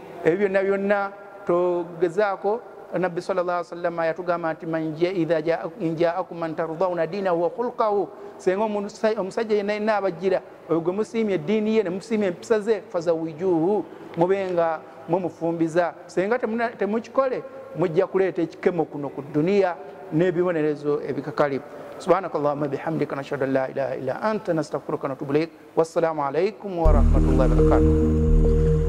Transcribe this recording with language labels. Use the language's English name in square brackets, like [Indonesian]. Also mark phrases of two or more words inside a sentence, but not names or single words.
[Ganda] Ebyo byonna byonna togezaako. Nabbi [Arabic] صلى الله عليه وسلم [Ganda] yatugamba nti [Arabic] إذا جاءكم من ترضون دينه وخلقه, [Ganda] senga omusajja yenna abajjira oyo gwe musiimye eddiini ye ne musiimye empisa ze, fazawijuhu, mubenga mumufumbiza. Senga temukikole mujja kuleeta ekikemo kuno ku duniya n'ebibonerezo ebikakali. [Arabic] سبحانك اللهم وبحمدك نشهد أن لا إله إلا أنت نستغفرك ونتوب إليك. والسلام عليكم ورحمة الله وبركاته.